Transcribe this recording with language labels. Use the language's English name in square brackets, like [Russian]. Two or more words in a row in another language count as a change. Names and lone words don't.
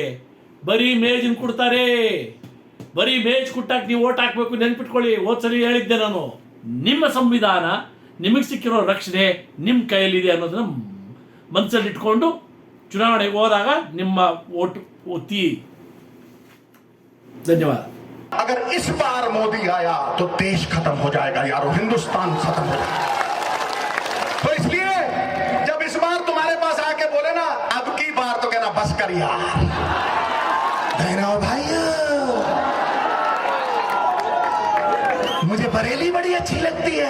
[Kannada] ಬರೀ ಮೇಜಿನ ಕೊಡ್ತಾರೆ. ಬರೀ ಮೇಜ್ ಕೊಟ್ಟಾಕ ನೀವು ಓಟ್ ಹಾಕಬೇಕು. ನೆನ್ಪಿಟ್ಕೊಳ್ಳಿ, ಹೋದ್ಸರಿ ಹೇಳಿದ್ದೆ ನಾನು, ನಿಮ್ಮ ಸಂವಿಧಾನ, ನಿಮಗೆ ಸಿಕ್ಕಿರೋ ರಕ್ಷಣೆ ನಿಮ್ಮ ಕೈಯಲ್ಲಿದೆ ಅನ್ನೋದನ್ನ ಮನಸ್ಸಲ್ಲಿ ಇಟ್ಕೊಂಡು ಚುನಾವಣೆಗೆ ಹೋದಾಗ ನಿಮ್ಮ ಓಟ್ ಒತ್ತಿ. ಧನ್ಯವಾದ. [Hindi] अगर इस बार मोदी आया तो देश खत्म हो जाएगा यारो, हिंदुस्तान खत्म हो जाएगा। तो इसलिए जब इस बार तुम्हारे पास आके बोले ना अब की बार, तो कहना बस कर यार। बहनों भाइयों, मुझे बरेली बड़ी अच्छी लगती है।